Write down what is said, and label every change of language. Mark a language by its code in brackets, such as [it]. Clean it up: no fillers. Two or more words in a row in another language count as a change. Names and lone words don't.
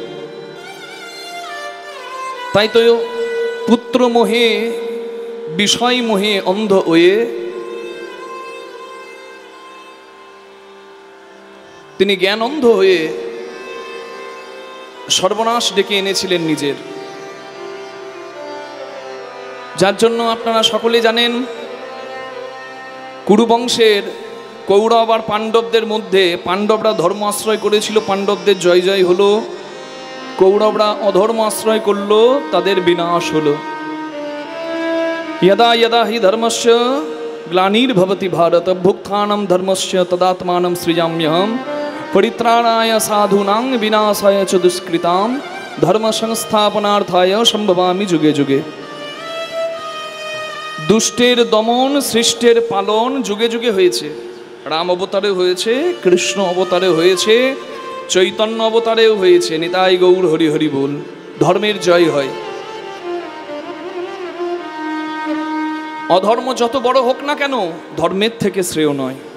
[bn] তাই তো পুত্রমোহে, বিষয় মোহে অন্ধ হয়ে তিনি জ্ঞান অন্ধ হয়ে সর্বনাশ ডেকে এনেছিলেন নিজের। যার জন্য আপনারা সকলে জানেন কুরুবংশের কৌরব আর পাণ্ডবদের মধ্যে পাণ্ডবরা ধর্ম আশ্রয় করেছিল, পাণ্ডবদের জয় জয় হলো। কৌরবরা অধর্ম আশ্রয় করলো, তাদের বিনাশ হলো। [sa] यदा यदा हि धर्मस्य ग्लानिर्भवति भारत भुक्तानं धर्मस्य तदात्मानं सृजाम्यहं परित्राणाय साधूनां विनाशाय च दुष्कृतां धर्म संस्थापनार्थाय संभवामि जुगे जुगे। [bn] দুষ্টের দমন সৃষ্টের পালন যুগে যুগে হয়েছে। রাম অবতারে হয়েছে, কৃষ্ণ অবতারে হয়েছে, চৈতন্য অবতারেও হয়েছে। নিতাই গৌর হরি হরি বল। ধর্মের জয় হয়। অধর্ম যত বড় হোক না কেন ধর্মের থেকে শ্রেয় নয়।